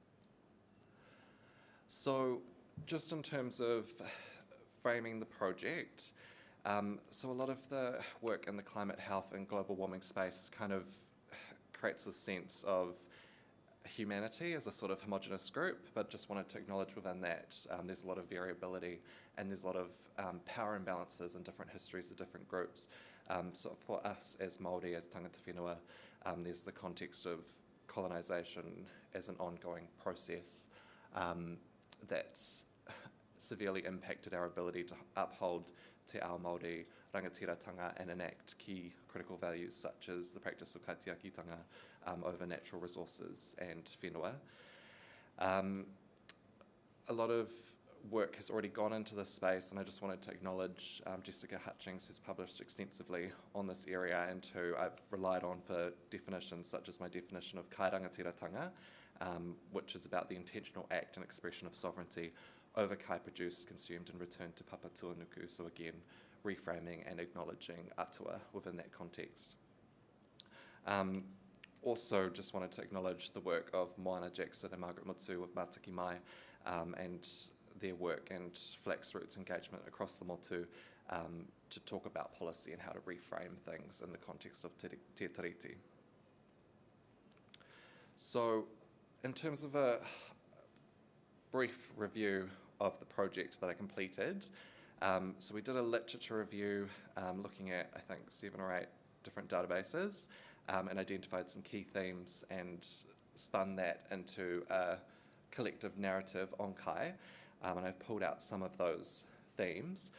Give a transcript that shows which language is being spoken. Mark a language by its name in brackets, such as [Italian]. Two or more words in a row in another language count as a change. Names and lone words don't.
[English] So just in terms of framing the project, so a lot of the work in the climate, health and global warming space kind of creates a sense of humanity as a sort of homogenous group, but just wanted to acknowledge within that there's a lot of variability and there's a lot of power imbalances in different histories of different groups. So for us as Māori, as [Māori] tangata whenua, [English] there's the context of colonisation as an ongoing process that's severely impacted our ability to uphold [Māori] te ao Māori rangatiratanga [English] and enact key critical values such as the practice of kaitiakitanga over natural resources and whenua. A lot of work has already gone into this space, and I just wanted to acknowledge Jessica Hutchings, who's published extensively on this area and who I've relied on for definitions such as my definition of [Māori] kai rangatiratanga, [English] which is about the intentional act and expression of sovereignty over kai produced, consumed and returned to [Māori] papa tuanuku. [English] So again, reframing and acknowledging atua within that context. Also just wanted to acknowledge the work of Moana Jackson and Margaret Mutu with Mātaki Mai, and their work and Flax Roots engagement across the motu to talk about policy and how to reframe things in the context of [Māori] te tiriti. [English] So in terms of a brief review of the project that I completed, so we did a literature review looking at, I think, 7 or 8 different databases, and identified some key themes and spun that into a collective narrative on kai, and I've pulled out some of those themes.